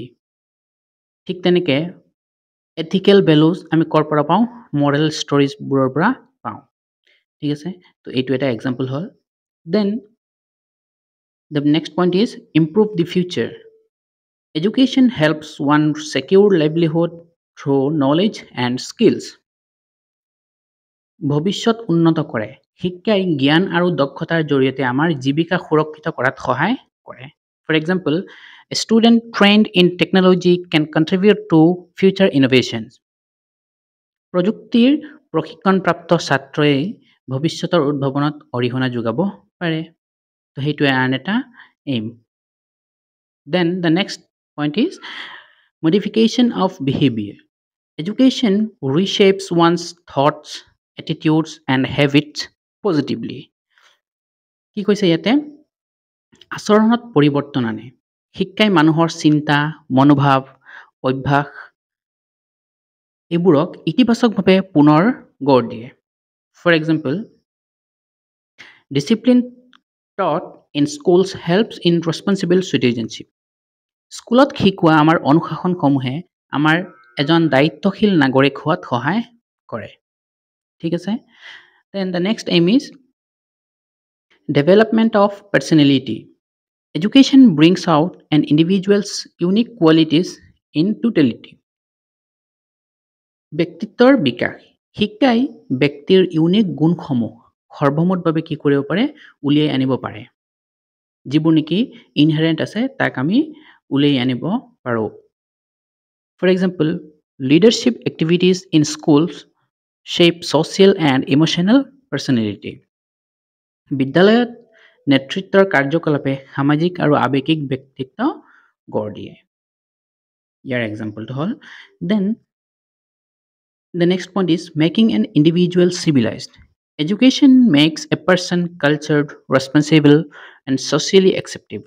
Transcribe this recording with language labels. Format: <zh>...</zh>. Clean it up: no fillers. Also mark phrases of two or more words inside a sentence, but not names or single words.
<as>ঠিক তেনেকৈ</as> <en>ethical values</en> <as>আমি ক'ৰ পৰা পাওঁ?</as> <en>moral storiesবোৰৰ</en> <as>পৰা পাওঁ। ঠিক আছে, তো এইটো এটা এক্সাম্পল হ'ল।</as> <en>দেন the next point is improve the future. Education helps one secure livelihood through knowledge and skills.</en> <as>ভৱিষ্যত উন্নত কৰে। শিক্ষাই জ্ঞান আৰু দক্ষতাৰ জৰিয়তে আমাৰ জীৱিকা সুৰক্ষিত কৰাত সহায় কৰে।</as> <en>For example, a student trained in technology can contribute to future innovations.</en> <as>প্ৰযুক্তিৰ প্ৰশিক্ষণপ্ৰাপ্ত ছাত্ৰই ভৱিষ্যতৰ উদ্ভাৱনত অৰিহণা যোগাব পাৰে। তো সেইটোৱে আন এটা এইম।</as> <en>Then the next point is modification of behavior. Education reshapes one's thoughts, attitudes, and habits positively.</en> <as>কি কৈছে ইয়াতে? আচৰণত পৰিৱৰ্তন আনে। শিক্ষাই মানুহৰ চিন্তা, মনোভাৱ, অভ্যাস এইবোৰক ইতিবাচকভাৱে পুনৰ গঢ় দিয়ে।</as> <en>For example, discipline taught in schools helps in responsible citizenship.</en> <as>স্কুলত শিকোৱা আমাৰ অনুশাসনসমূহে আমাৰ এজন দায়িত্বশীল নাগৰিক হোৱাত সহায় কৰে। ঠিক আছে,</as> <en>then the next aim is development of personality. Education brings out an individual's unique qualities in totality.</en> <as>ব্যক্তিত্বৰ বিকাশ। শিক্ষাই ব্যক্তিৰ ইউনিক গুণসমূহ সৰ্বমুঠভাৱে কি কৰিব পাৰে? উলিয়াই আনিব পাৰে। যিবোৰ নেকি ইনহেৰেণ্ট আছে তাক আমি উলিয়াই আনিব পাৰোঁ।</as> <en>For example, leadership activities in schools shape social and emotional personality.</en> <as>বিদ্যালয়ত নেতৃত্বৰ কাৰ্যকলাপে সামাজিক আৰু আৱেগিক ব্যক্তিত্ব গঢ় দিয়ে। ইয়াৰ এক্সাম্পলটো হ'ল</as> <en>দেন The next point is making an individual civilized. Education makes a person cultured, responsible, and socially acceptable.</en>